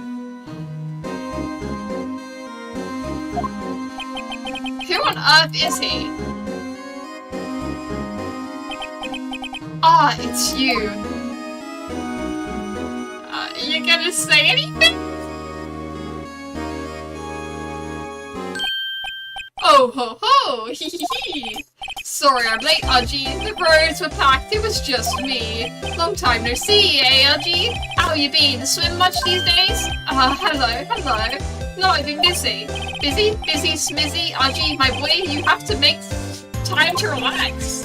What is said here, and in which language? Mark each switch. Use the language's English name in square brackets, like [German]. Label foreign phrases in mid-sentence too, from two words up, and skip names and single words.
[English] Who on earth is he? Ah, it's you. You gonna say anything? Oh ho ho! Hee hee hee! Sorry I'm late, Aji. The roads were packed. It was just me. Long time no see, eh, Aji? How you been? Swim much these days? Hello. No, I've been busy. Busy, smizzy, Aji, my boy. You have to make time to relax.